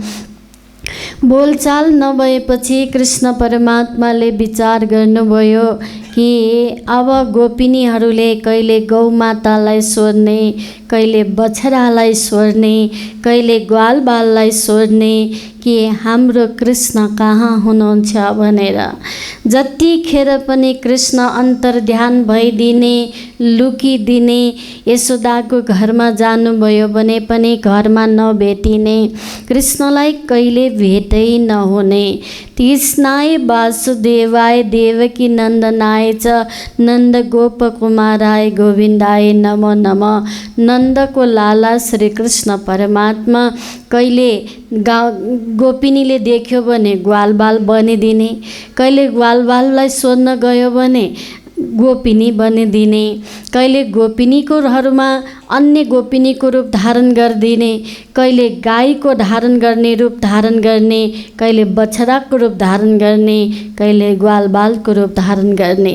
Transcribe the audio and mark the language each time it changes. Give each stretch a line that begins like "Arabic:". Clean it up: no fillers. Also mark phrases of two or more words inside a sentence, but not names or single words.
Nepali: बोलचाल नभएपछि कृष्ण परमात्माले विचार गर्नुभयो कि अब गोपिनीहरूले कहिले गौमातालाई सोध्ने, कहिले बछडालाई सोध्ने, कहिले ग्वालबाललाई सोध्ने कि हाम्रो कृष्ण कहाँ हुनुहुन्छ भनेर। जतिखेर पनि कृष्ण अन्तर्ध्यान भइदिने, लुकिदिने, यशोदाको घरमा जानुभयो भने पनि घरमा नभेटिने, कृष्णलाई कहिले भेटै नहुने।
Sanskrit: कृष्णाय वासुदेवाय देवकी नन्दनाय च नन्द गोप कुमाराय गोविन्दाय नमो नमः।
Nepali: नन्दको लाला श्री कृष्ण परमात्मा कहिले गोपिनीले देख्यो भने ग्वालबाल बनिदिने, कहिले ग्वालबाललाई सोध्न गयो भने गोपिनी बनिदिने, कहिले गोपिनीकोहरूमा अन्य गोपिनीको रूप धारण गरिदिने, कहिले गाईको धारण गर्ने रूप धारण गर्ने, कहिले बछडाको रूप धारण गर्ने, कहिले ग्वालबालको रूप धारण गर्ने।